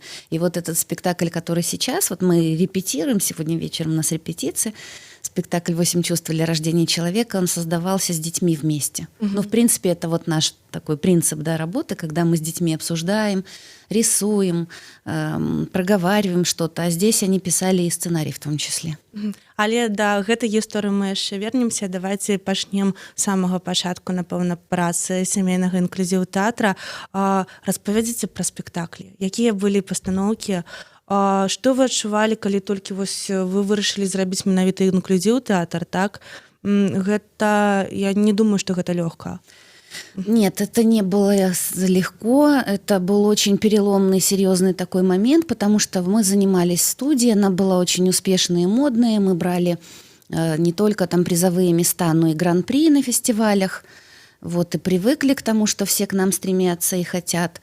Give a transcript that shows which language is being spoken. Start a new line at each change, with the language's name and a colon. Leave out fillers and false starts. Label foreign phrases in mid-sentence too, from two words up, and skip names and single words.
Russian: И вот этот спектакль, который сейчас, вот мы репетируем, сегодня вечером у нас репетиция, спектакль «8 чувств для рождения человека», он создавался с детьми вместе. Ну, в принципе, это вот наш такой принцип, да, работы, когда мы с детьми обсуждаем, рисуем, проговариваем что-то, а здесь они писали и сценарий в том числе.
Belarusian: Але да гэтай гісторыі мы яшчэ вернемся. Давайте пачнем з самага пачатку, напэўна, працы сямейнага інклюзіву тэатра. Распавядзіце пра спектаклі. Якія былі пастаноўкі? Што вы адчувалі, калі толькі вось вы вырашылі зрабіць менавіта інклюзіў тэатр, так? Гэта, я не думаю, што гэта лёгка.
Russian: Нет, это не было легко, это был очень переломный, серьезный такой момент, потому что мы занимались в студии, она была очень успешная и модная, мы брали не только там призовые места, но и гран-при на фестивалях, вот, и привыкли к тому, что все к нам стремятся и хотят.